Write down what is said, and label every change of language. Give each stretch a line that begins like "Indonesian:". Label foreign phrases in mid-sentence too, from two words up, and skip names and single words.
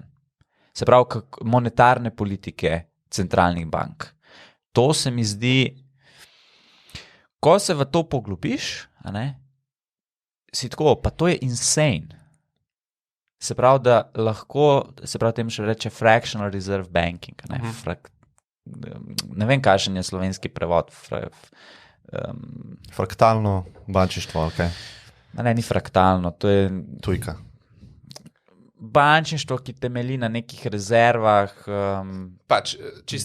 Slovenian: Se pravi, monetarne politike centralnih bank. To se mi zdi, ko se v to poglobiš, a ne, si tako, pa to je insane. Se pravi, da lahko, se pravi, tem še reče
English: fractional reserve banking,
Slovenian: ne, ne vem, kakšen je slovenski prevod. Fraktalno bančništvo, ok. Ne, ni fraktalno, to je tujka. Bančništvo, ki temelji na nekih rezervah. Pač čisto